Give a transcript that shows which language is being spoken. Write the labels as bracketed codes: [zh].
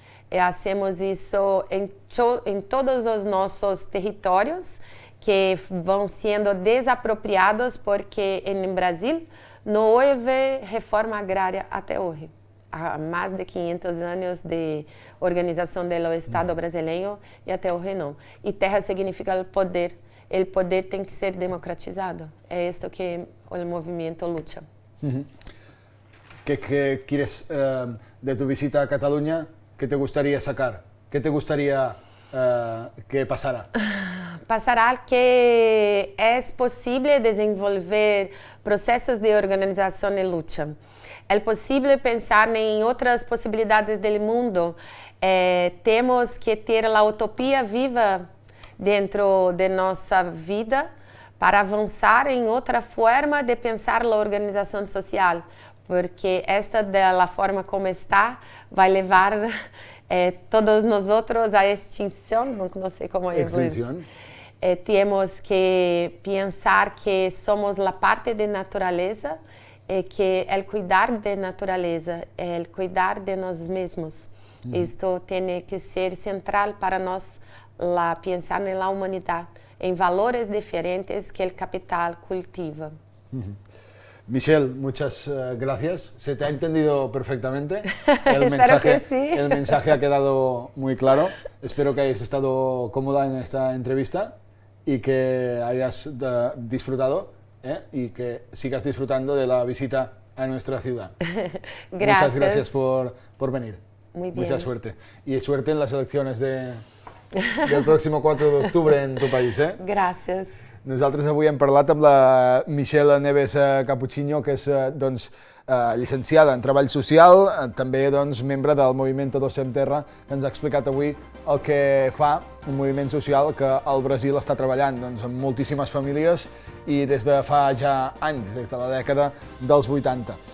[pt] Hacemos isso em todos os nossos territórios que vão sendo desapropriados porque em Brasil não houve reforma agrária até hoje. Há mais de 500 anos de organização do Estado brasileiro e até hoje não. E terra significa o poder. O poder tem que ser democratizado. É isto que o movimento luta. [es] ¿Qué quieres de tu visita a Cataluña? ¿Qué te gustaría sacar? ¿Qué te gustaría que pasara? [pt] Passará que é possível desenvolver processos de organização e luta. É possível pensar em outras possibilidades do mundo. Temos que ter a utopia viva dentro de nossa vida para avançar em outra forma de pensar a organização social, porque esta da forma como está vai levar todos nós outros à extinção, não sei como é isso. Temos que pensar que somos a parte da natureza e que o cuidar da natureza é o cuidar de nós mesmos. Isto tem que ser central para nós pensar na humanidade, em valores diferentes que o capital cultiva. [es] Michelle, muchas gracias. Se te ha entendido perfectamente. Espero que sí. El mensaje ha quedado muy claro. Espero que hayas estado cómoda en esta entrevista y que hayas disfrutado y que sigas disfrutando de la visita a nuestra ciudad. Gracias. Muchas gracias por venir. Muy bien. Mucha suerte. Y suerte en las elecciones del próximo 4 d'octubre en tu país. [ca] Gràcies. Nosaltres avui hem parlat amb la Michelle Neves Cappuccino, que és llicenciada en Treball Social, també membre del moviment Todos Sem Terra, que ens ha explicat avui el que fa un moviment social que al Brasil està treballant amb moltíssimes famílies i des de fa ja anys, des de la dècada dels 80.